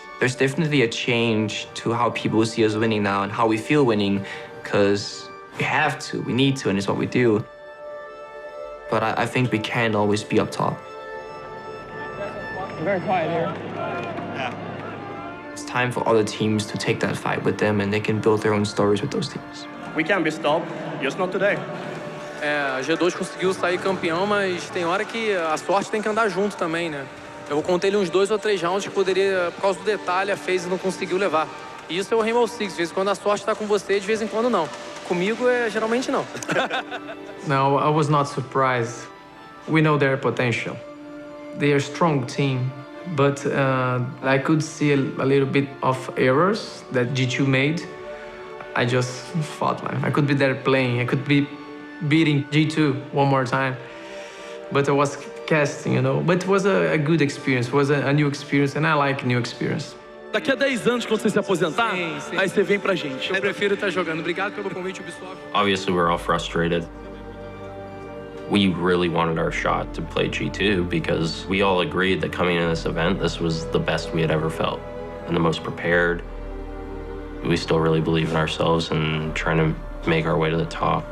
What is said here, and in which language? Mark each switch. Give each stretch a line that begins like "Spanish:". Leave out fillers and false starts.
English: There's definitely a change to how people see us winning now and how we feel winning, because we have to, we need to, and it's what we do. But I think we can't always be up top. Very quiet here. It's time for other teams to take that fight with them, and they can build their own stories with those teams. We can be stopped, just not today.
Portuguese: A G2 conseguiu sair campeão, mas tem hora que a sorte tem que andar junto também, né? Eu contei ele uns 2 ou 3 rounds que poderia, por causa do detalhe, a FaZe não conseguiu levar. E isso é o Rainbow Six, de vez em quando a sorte está com você, de vez em quando não. Comigo, geralmente não.
English: No, I was not surprised. We know their potential. They are a strong team, but I could see a little bit of errors that G2 made. I just thought like I could be there playing, I could be beating G2 one more time. But I was casting, you know. But it was a good experience, it was a new experience, and I like new experience.
Portuguese: Daqui a 10 anos, quando você se aposentar, aí você vem pra gente. Eu prefiro estar jogando. Obrigado pelo convite, Ubisoft.
English: Obviously, we're all frustrated. We really wanted our shot to play G2 because we all agreed that coming in this event, this was the best we had ever felt and the most prepared. We still really believe in ourselves and trying to make our way to the top.